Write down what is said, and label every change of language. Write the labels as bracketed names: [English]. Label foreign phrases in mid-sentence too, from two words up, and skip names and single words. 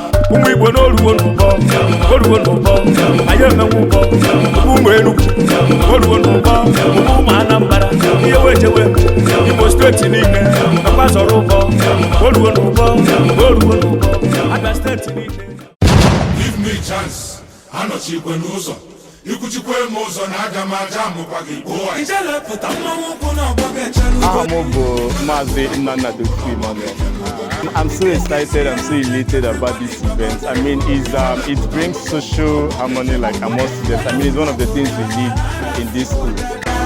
[Igbo] Ụmụ Igbo n'oluwo n'ụbọ, oluwo n'ụbọ, anyị emenwu ụbọ. Ụmụ Enugu, oluwo n'ụbọ, ụmụ Anambra, ihe wee jewe, Imo Steeti niile, nakwa zọrọ ụbọ, oluwo n'ụbọ, oluwo n'ụbọ, Abia Steeti niile. [English] Give me chance. [Igbo] Anọchikwe n'ụzọ, ikwuchikwe m ụzọ na aga m aja amụkwa gị gbuo ya. Ijele pụta mmanwụ ụkwụ na ọgbọ ga-echere Aha ugo. m bụ Maazị Nnanna Dokwu Emmanuel. [English] I'm so excited, I'm so elated about this event. I mean, it's, um, it brings social harmony, like, among students. I mean, it's one of the things we need in this school.